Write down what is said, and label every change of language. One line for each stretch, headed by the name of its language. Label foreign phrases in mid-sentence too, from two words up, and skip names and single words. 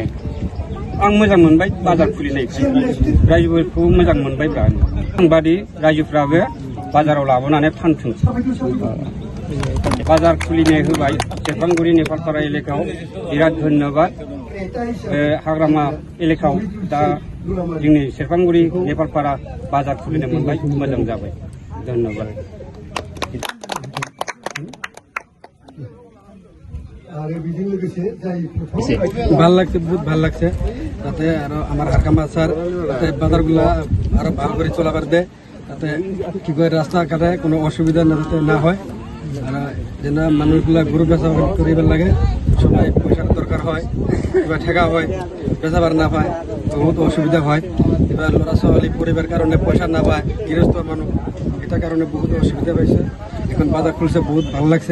Bodo: आं मोजां मोनबाय बाजार खुलिनायखौ रायजोफोरखौ मोजां मोनबायब्रा आंबादि रायजोफ्राबो बाजाराव लाबोनानै फानथों बाजार खुलिनाय होबाय सेरफांगुरि नेपालपारा एलेकायाव बिराद धन्यबाद हाग्रामा एलेकायाव दा जोंनि सेरफांगुरि नेपालपारा बाजार खुलिनो मोनबाय मोजां जाबाय धन्यबाद
Bangla: ভাল লাগছে বহুত ভাল লাগছে তাতে আর আমার হাকামা স্যার তাতে বাজারগুলা আরো ভালো করে চলাবার দেয় তাতে কি করে রাস্তাঘাটে কোনো অসুবিধা যাতে না হয় আর যেন মানুষগুলা গরু বেচা করিবার লাগে সবাই পয়সার দরকার হয় এবার ঠেকা হয় বেচাবার না পায় বহুত অসুবিধা হয় এবার
Assamese: ল'ৰা ছোৱালী
Bangla: পরিবার কারণে পয়সা না পায় গৃহস্থ মানুষ এটা কারণে বহুত অসুবিধা পাইছে এখন বাজার খুলছে বহুত ভালো লাগছে